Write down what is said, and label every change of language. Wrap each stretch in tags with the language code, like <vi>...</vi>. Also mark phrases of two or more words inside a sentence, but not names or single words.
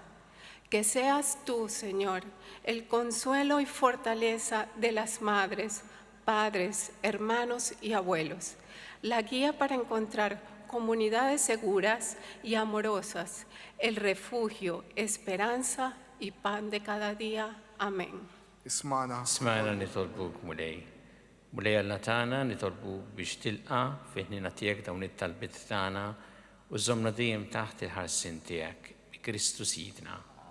<es>Que seas tú, Señor, el consuelo y fortaleza de las madres, padres, hermanos y abuelos, la guía para encontrar comunidades seguras y amorosas, el refugio, esperanza y pan de cada día. Amén.</es> <ar>Ismana. اسمعنا نطلبك مولاي. مولاي الله تاعنا نطلبوك باش تلقى في هنا تياك دون الطلبات تاعنا وزمنا ديم تحت الحسن تاعك بكريستو سيدنا.</ar>